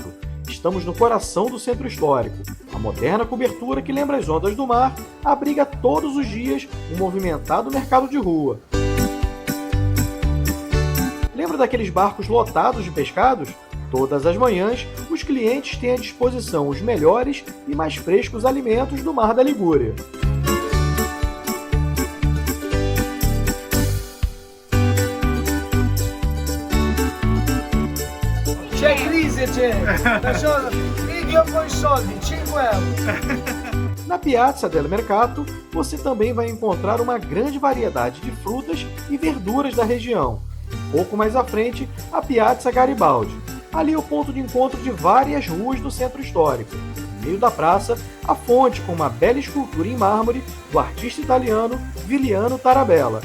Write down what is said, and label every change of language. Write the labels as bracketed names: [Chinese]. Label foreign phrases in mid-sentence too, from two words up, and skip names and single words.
[Portuguese] Estamos no coração do centro histórico. A moderna cobertura que lembra as ondas do mar abriga todos os dias um movimentado mercado de rua. Lembra daqueles barcos lotados de pescados? Todas as manhãs, os clientes têm à disposição os melhores e mais frescos alimentos do Mar da Ligúria. [Italian] C'è crisi, c'è! Io con i soldi, 5 euro! [Portuguese] Na Piazza del Mercato, você também vai encontrar uma grande variedade de frutas e verduras da região. Um pouco mais à frente, a Piazza Garibaldi. Ali é o ponto de encontro de várias ruas do centro histórico. No meio da praça, a fonte com uma bela escultura em mármore do artista italiano Viliano Tarabella.